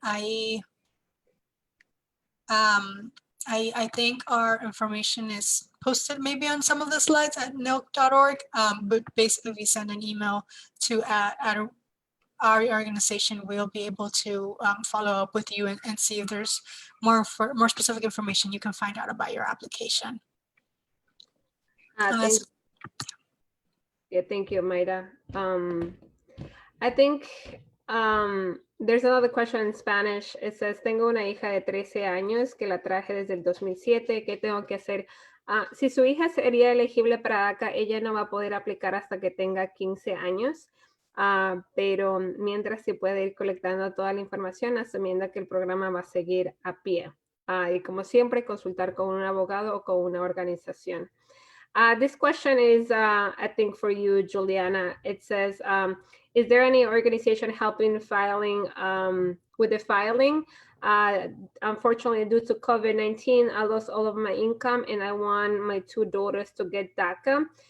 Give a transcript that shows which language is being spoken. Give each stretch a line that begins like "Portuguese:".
English: I think our information is posted maybe on some of the slides at NILC.org, but basically if you send an email to our organization, we'll be able to follow up with you and see if there's more specific information you can find out about your application. Thank you, Mayra. I think there's another question in Spanish. It says,
Spanish: tengo una hija de 13 años que la traje desde el 2007. ¿Qué tengo que hacer? Si su hija sería elegible para DACA, ella no va a poder aplicar hasta que tenga 15 años. Pero mientras sí puede ir colectando toda la información, asumiendo que el programa va a seguir a pie. Y como siempre, consultar con un abogado o con una organización.
English: This question is, I think, for you, Juliana. It says, is there any organization helping filing with the filing? Unfortunately, due to COVID-19, I lost all of my income and I want my 2 daughters to get DACA.